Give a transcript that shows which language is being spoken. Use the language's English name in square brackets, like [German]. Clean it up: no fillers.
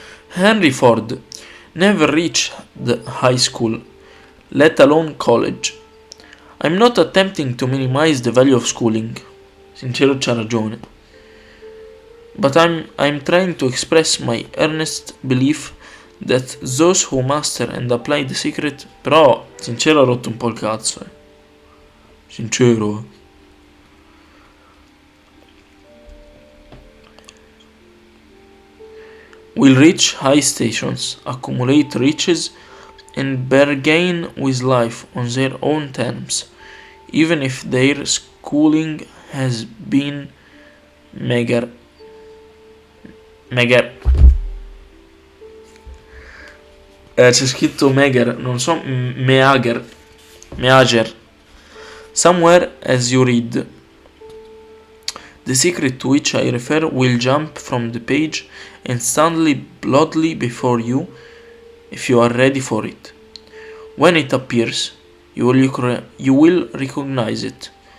[English] Henry Ford never reached the high school, let alone college. I'm not attempting to minimize the value of schooling. [Italian] Sincero c'ha ragione. [English] But I'm trying to express my earnest belief that those who master and apply the secret. [Italian] Però Sincero ha rotto un po' il cazzo, Sincero. [English] Will reach high stations, accumulate riches, and bargain with life on their own terms, even if their schooling has been meager. [Italian] C'è scritto meager, non so, meager. [English] Somewhere as you read. The secret to which I refer will jump from the page instantly boldly before you if you are ready for it. When it appears, you will recognize it.